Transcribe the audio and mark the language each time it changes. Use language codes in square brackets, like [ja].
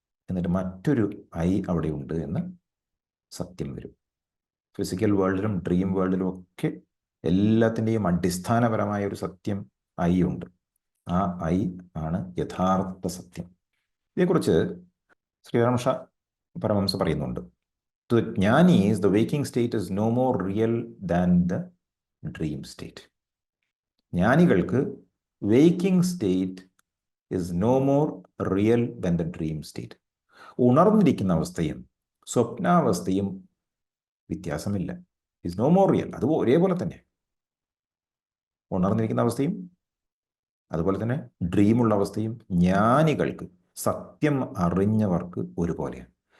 [ml] എന്നിട്ട് മറ്റൊരു ഐ അവിടെ ഉണ്ട് എന്ന് സത്യം വരും. ഫിസിക്കൽ വേൾഡിലും ഡ്രീം വേൾഡിലും ഒക്കെ എല്ലാത്തിൻ്റെയും അടിസ്ഥാനപരമായ ഒരു സത്യം ഐ ഉണ്ട്. ആ ഐ ആണ് യഥാർത്ഥ സത്യം. ഇതേക്കുറിച്ച് ശ്രീരാമകൃഷ്ണ പരമഹംസ പറയുന്നുണ്ട്. [en] The jnani is the waking state is no more real than the dream state. [ml] ജ്ഞാനികൾക്ക് [en] Waking state is no more real than the dream state. [ml] ഉണർന്നിരിക്കുന്ന അവസ്ഥയും സ്വപ്നാവസ്ഥയും വ്യത്യാസമില്ല. [en] Is no more real. [ml] അത് ഒരേപോലെ തന്നെ. ഉണർന്നിരിക്കുന്ന അവസ്ഥയും അതുപോലെ തന്നെ ഡ്രീമുള്ള അവസ്ഥയും ജ്ഞാനികൾക്ക്, സത്യം അറിഞ്ഞവർക്ക് ഒരുപോലെയാണ്.